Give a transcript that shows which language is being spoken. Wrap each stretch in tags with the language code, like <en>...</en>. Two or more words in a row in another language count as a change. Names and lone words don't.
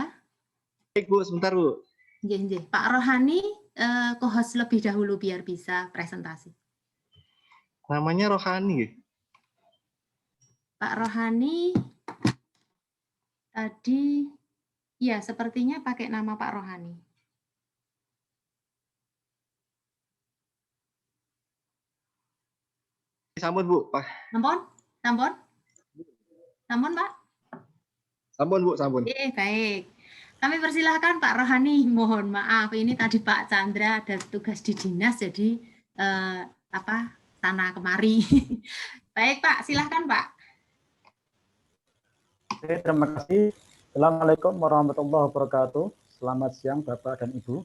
<id>Baik Bu, sebentar Bu. Pak Rohani co-host lebih dahulu biar bisa presentasi. Namanya Rohani. Pak Rohani tadi, ya sepertinya pakai nama Pak Rohani. Sampun Bu, Pak. Sampun, Pak? Sampun Bu, sampun. Baik. Kami persilahkan Pak Rohani. Mohon maaf, ini tadi Pak Chandra ada tugas di dinas, jadi sana kemari. Baik Pak, silahkan Pak. Oke, terima kasih.</id> <ar>السلام عليكم ورحمة الله وبركاته.</ar> <id>Selamat siang Bapak dan Ibu.</id>